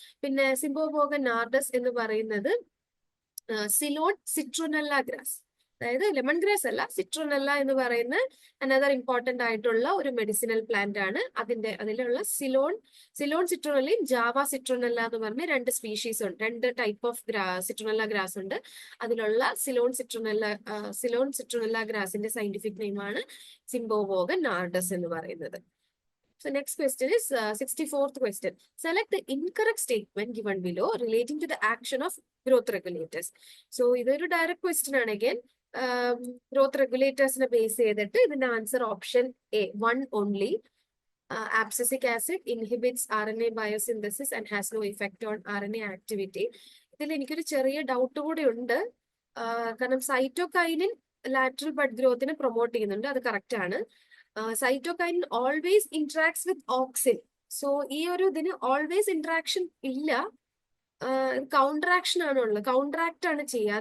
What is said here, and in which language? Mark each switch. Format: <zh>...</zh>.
<ml>പിന്നെ സിംബോബോഗൻ നാർഡസ് എന്ന് പറയുന്നത് സിലോൺ സിട്രോനെല്ല ഗ്രാസ്, അതായത് ലെമൺ ഗ്രാസ് അല്ല, സിട്രോനെല്ല എന്ന് പറയുന്ന അനദർ ഇമ്പോർട്ടന്റ് ആയിട്ടുള്ള ഒരു മെഡിസിനൽ പ്ലാന്റ് ആണ്. അതിലുള്ള സിലോൺ സിട്രോനെല്ലയും ജാവ സിട്രോനെല്ല എന്ന് പറഞ്ഞ രണ്ട് സ്പീഷീസ് ഉണ്ട്, രണ്ട് ടൈപ്പ് ഓഫ് സിട്രോനെല്ല ഗ്രാസ് ഉണ്ട്. അതിലുള്ള സിലോൺ സിട്രോനെല്ല ഗ്രാസിന്റെ സയന്റിഫിക് നെയിം ആണ് സിംബോബോഗൻ നാർഡസ് എന്ന് പറയുന്നത്.</ml> <en>So next question is 64th question. Select the incorrect statement given below relating to the action of growth regulators.</en> <ml>So ഇതൊരു direct question ആണ്. Again, growth regulators ബേസ് ചെയ്തിട്ട് ഇതിന്റെ answer option A 1 only.</ml> <en>Abscisic acid inhibits RNA biosynthesis and has no effect on RNA activity.</en> <ml>ഇതിൽ എനിക്കൊരു ചെറിയ doubt കൂടി ഉണ്ട്. കാരണം സൈറ്റോകൈനിൻ ലാറ്ററൽ ബഡ് ഗ്രോത്തിനെ പ്രൊമോട്ട് ചെയ്യുന്നുണ്ട്, അത് കറക്റ്റ് ആണ്. സൈറ്റോകൈനിൻ ഓൾവേസ് ഇന്ററാക്ട്സ് വിത്ത് ഓക്സിൻ. സോ ഈ ഒരു ഇതിന് ഓൾവേസ് ഇന്ററാക്ഷൻ ഇല്ല, കൗണ്ടറാക്ഷൻ ആണുള്ളത്, കൗണ്ടറാക്ട് ആണ് ചെയ്യുക.</ml>